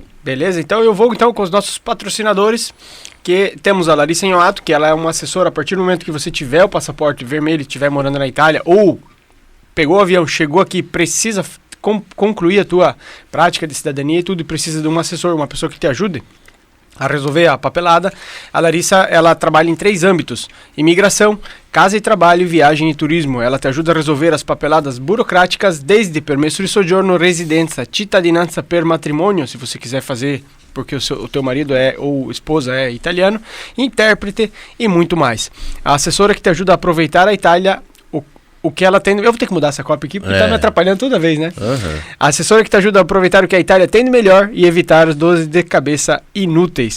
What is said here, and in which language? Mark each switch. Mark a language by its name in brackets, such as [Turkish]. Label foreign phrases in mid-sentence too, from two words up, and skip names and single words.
[Portuguese] Beleza, então eu vou com os nossos patrocinadores, que temos a Larissa Inhoato, que ela é uma assessora a partir do momento que você tiver o passaporte vermelho e estiver morando na Itália, ou pegou o avião, chegou aqui, precisa concluir a tua prática de cidadania e tudo, e precisa de um assessor, uma pessoa que te ajude a resolver a papelada. A Larissa, ela trabalha em 3 âmbitos: imigração, casa e trabalho, viagem e turismo. Ela te ajuda a resolver as papeladas burocráticas, desde [Italian] permesso de soggiorno, [Portuguese] residência, [Italian] cittadinanza per [Portuguese] matrimônio, se você quiser fazer porque o teu marido ou esposa é italiano, intérprete e muito mais. A assessora que te ajuda a aproveitar a Itália, o que ela tem... Eu vou ter que mudar essa cópia aqui, porque tá me atrapalhando toda vez, né? A assessora que te ajuda a aproveitar o que a Itália tem de melhor e evitar as dores de cabeça inúteis.